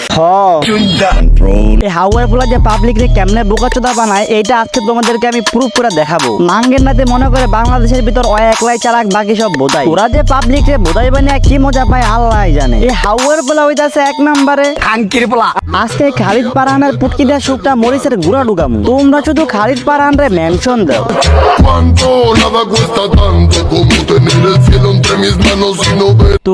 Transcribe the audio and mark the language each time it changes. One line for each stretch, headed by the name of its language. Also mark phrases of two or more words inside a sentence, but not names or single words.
Bangla: এই হাওয়ার পোলা যে পাবলিক রে কেমনে বোকাচোদা বানায় এইটা আজকে তোমাদেরকে আমি প্রুফ করে দেখাবো। নাঙ্গের নাতে মনে করে বাংলাদেশের ভিতর ওই একলাই চালাক, বাকি সব বোধাই। ওরা যে পাবলিক রে বোধাই বানিয়ে কি মজা পায় আল্লাহ জানে। এই হাওয়ার পোলা হইতাছে এক নম্বরে খানকির পোলা। আজকে খালিদ পারানের পুটকি দেয়া শুকটা মরিচের গুড়া ডুগামু। তোমরা শুধু খালিদ পারান রে মেনশন দাও।
Spanish: Cuánto nada cuesta tanto como tener el cielo entre mis manos y no ver.